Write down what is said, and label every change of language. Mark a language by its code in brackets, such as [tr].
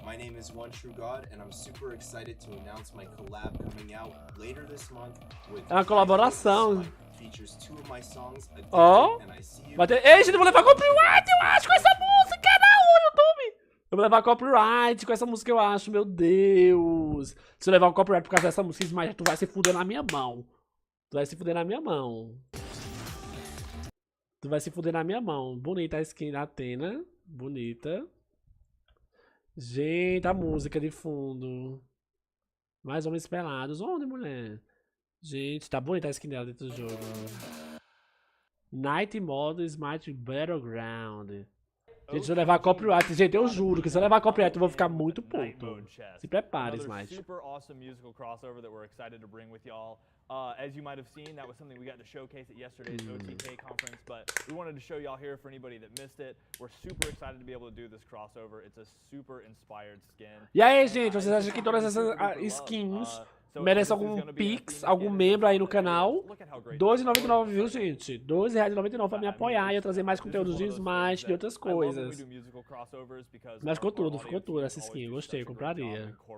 [en] My name is One True God, and I'm super excited to announce my collab coming out later this month with. [pt] É uma colaboração. [en] Features two of my songs. Ó! [pt] Ei, gente, eu vou levar copyright, eu acho, com essa música, não, YouTube! Eu vou levar copyright com essa música, eu acho, meu Deus! Se eu levar um copyright por causa dessa música, Smite, tu vai se fuder na minha mão. Tu vai se fuder na minha mão. Tu vai se fuder na minha mão. Bonita a skin da Athena. Bonita. Gente, a música de fundo. Mais homens pelados. Onde, mulher? Gente, tá bonita a skin dela dentro do jogo. Night Mode Smite Battleground. Gente, se eu levar copyright, gente, eu juro que se eu levar copyright eu vou ficar muito puto. Se prepare, Smite. [en] Super awesome musical crossover that we're excited to bring with y'all. As you might have seen, that was something we got to showcase at yesterday's OTK conference, but we wanted to show y'all here for anybody that missed it. We're super excited to be able to do this crossover. It's a super inspired skin. [pt] E aí, gente, vocês acham que todas essas skins merece algum pix, algum membro aí no canal? R$2,99, viu, gente? R$2,99 pra me apoiar e eu trazer mais conteúdos de Smite, de outras coisas. Mas ficou tudo essa skin, gostei, compraria.